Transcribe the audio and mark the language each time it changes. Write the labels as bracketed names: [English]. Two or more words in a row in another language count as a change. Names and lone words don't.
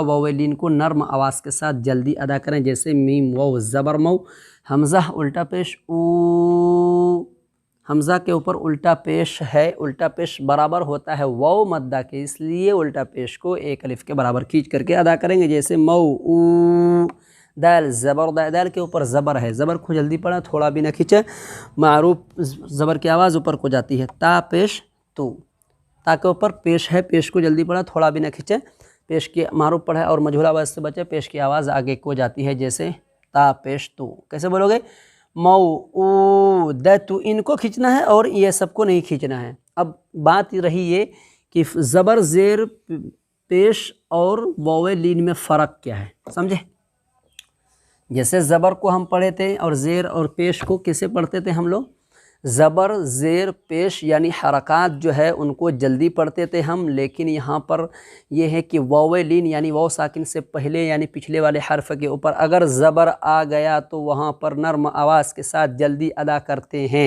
[Urdu] واویلین کو نرم آواز کے ساتھ جلدی ادا کریں، جیسے میم واو زبر مو. حمزہ الٹا پیش او، حمزہ کے اوپر الٹا پیش ہے، الٹا پیش برابر ہوتا ہے واو مدہ کے، اس لیے الٹا پیش کو ایک الف کے برابر کھینچ کر کے ادا کریں گے، جیسے مو او. دال زبر دا، دال کے اوپر زبر ہے، زبر کو جلدی پڑھیں، تھوڑا بھی نہ کھینچیں، معروف زبر کی آواز اوپر کو جاتی ہے. تا پیش تو، تا کے اوپر پیش ہے، پیش کو جلدی پڑھیں، تھوڑا بھی نہ کھینچیں، پیش کی معروف پڑھے اور مجہول آواز سے بچے، پیش کی آواز آگے کو جاتی ہے، جیسے تا پیش تو. کیسے بولو گے؟ مو او دتو، ان کو کھینچنا ہے اور یہ سب کو نہیں کھینچنا ہے. اب بات رہی یہ کہ زبر زیر پیش اور واویلین میں فرق کیا ہے، سمجھے؟ جیسے زبر کو ہم پڑھے تھے اور زیر اور پیش کو کیسے پڑھتے تھے ہم لوگ؟ زبر زیر پیش یعنی حرکات جو ہے ان کو جلدی پڑھتے تھے ہم، لیکن یہاں پر یہ ہے کہ واویلین یعنی واو ساکن سے پہلے یعنی پچھلے والے حرف کے اوپر اگر زبر آ گیا تو وہاں پر نرم آواز کے ساتھ جلدی ادا کرتے ہیں.